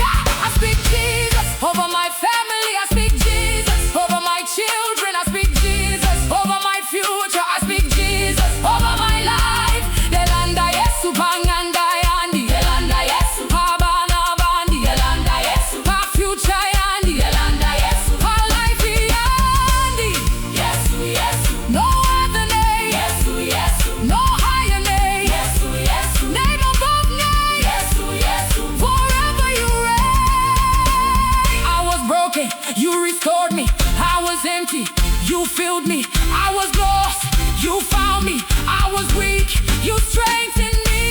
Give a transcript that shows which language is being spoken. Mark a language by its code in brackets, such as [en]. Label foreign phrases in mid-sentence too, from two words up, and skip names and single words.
[en] I speak Jesus over my family. I speak Jesus over my children. I speak Jesus over my future. I speak Jesus over my life. [bem] Delanda Yesu panganda yandi. Delanda Yesu pabana bandi. Delanda Yesu pa future yandi. Delanda Yesu pa life yandi. [en] Yesu, Yesu. No other name. Yesu, Yesu. No higher name. Yesu, Yesu. Name above name. Yesu, Yesu. Forever you reign. I was broken, you restored me. I was empty, you filled me. I was lost, You found me, I was weak, you strengthened me.